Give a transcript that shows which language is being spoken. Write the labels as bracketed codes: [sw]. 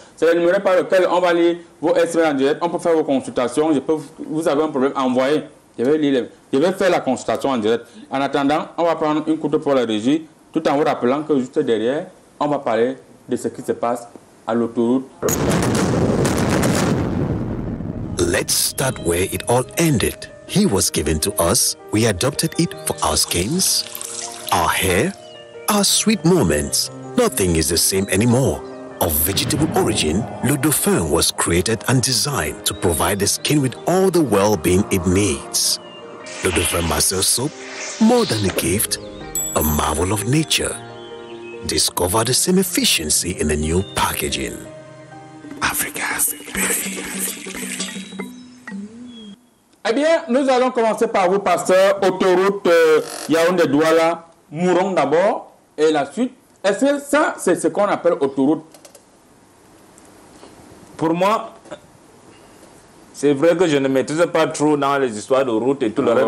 [fr] C'est le numéro par lequel on va lire vos SMS en direct. On peut faire vos consultations. Vous avez un problème, envoyez. Je vais faire la consultation en direct. En attendant, on va prendre une coup de pour la régie, tout en vous rappelant que juste derrière, on va parler de ce qui se passe à l'autoroute. [en] Let's start where it all ended. He was given to us. We adopted it for our skins, our hair, our sweet moments. Nothing is the same anymore. Of vegetable origin, Le Dauphin was created and designed to provide the skin with all the well-being it needs. The Different Master Soap, more than a gift, a marvel of nature. Discover the same efficiency in the new packaging. Africa's beauty. [fr] Eh bien, nous allons commencer par vous, pasteur. Autoroute Yaoundé-Douala, Mourong d'abord, et la suite. Est-ce que ça, c'est ce qu'on appelle autoroute? Pour moi, c'est vrai que je ne maîtrise pas trop dans les histoires de route et tout le reste.